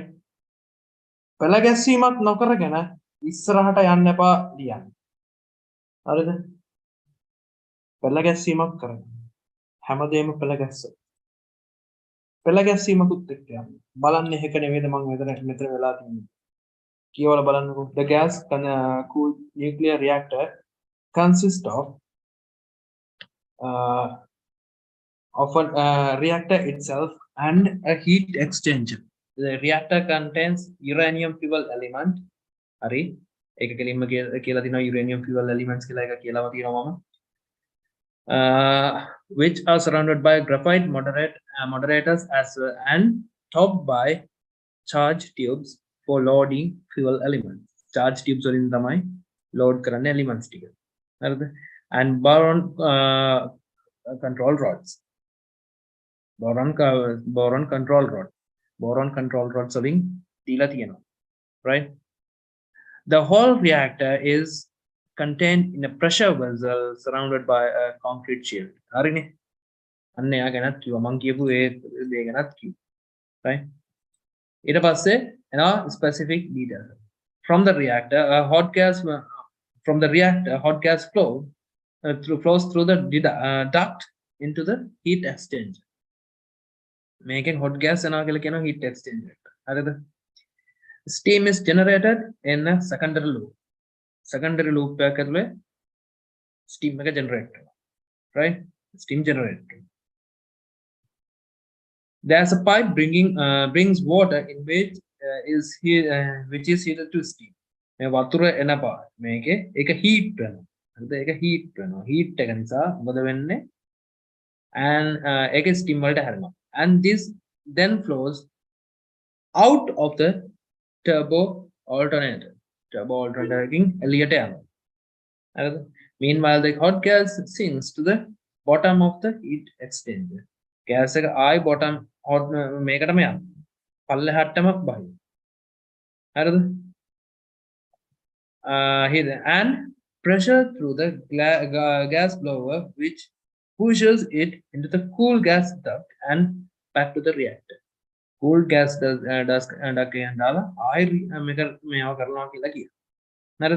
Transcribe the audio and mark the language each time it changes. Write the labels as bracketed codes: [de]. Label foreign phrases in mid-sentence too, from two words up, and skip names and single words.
[si] පෙළ ගැස්වීමක් නොකරගෙන ඉස්සරහට යන්න එපා ලියන්න. හරිද? පෙළ ගැස්වීමක් කරගන්න. හැමදේම පෙළ ගැස්ස. පෙළ ගැස්වීමකුත් එක්ක යන්න. බලන්න එක නෙවෙයිද මම මෙතන වෙලා තියෙන්නේ. කියවලා බලන්නකෝ. [en] The gas cooled nuclear reactor consists of a reactor itself and a heat exchanger. The reactor contains uranium fuel element. [si] හරි. ඒක කෙලින්ම කියලා තිනවා [en] uranium fuel elements [si] කියලා එක කියලාම තියෙනවා මම. [en] Which are surrounded by graphite moderators as well and topped by charge tubes for loading fuel elements. Charge tubes [si] වලින් තමයි load කරන්නේ elements ටික. හරිද? [en] And boron control rods. Boron control rods [si] වලින් දීලා තියෙනවා. [en] Right? The whole reactor is contained in a pressure vessel surrounded by a concrete shield. [si] හරිනේ. අන්න එයා ගැනත් කිව්වා. මම කියපු ඒ දේ ගැනත් කිව්වා. right? ඊට පස්සේ එනවා [en] specific details. From the reactor, hot gas flows through the duct into the heat exchanger. [si] මේකෙන් [en] hot gas [si] එනවා කියලා කියනවා [en] heat exchanger [si] එකට. හරිද? [en] Steam is generated in a secondary loop. Secondary loop [si] එක ඇතුලේ steam එක generate වෙනවා. [en] right? Steam generated. There's a pipe brings water in which is heated to steam. [si] මේ වතුර එන පාර මේකේ ඒක heat වෙනවා. හරිද? ඒක heat වෙනවා. heat එක නිසා මොකද වෙන්නේ? and ඒක steam වලට හැරෙනවා. [en] And this then flows out of the turbo alternator. Turbo alternator [si] එකකින් එළියට යනවා. හරිද? [en] Meanwhile the hot gas sinks to the bottom of the heat exchanger. [si] gas එක ආයි [en] bottom hot [si] මේකටම යනවා. පල්ලෙහාටම බහිනවා. හරිද? [en] And pressure through the gas blower which pushes it into the cool gas duct and back to the reactor. Cool gas duct [si] එකෙන් දාලා ආයි මේව කරනවා කියලා කියනවා. හරිද?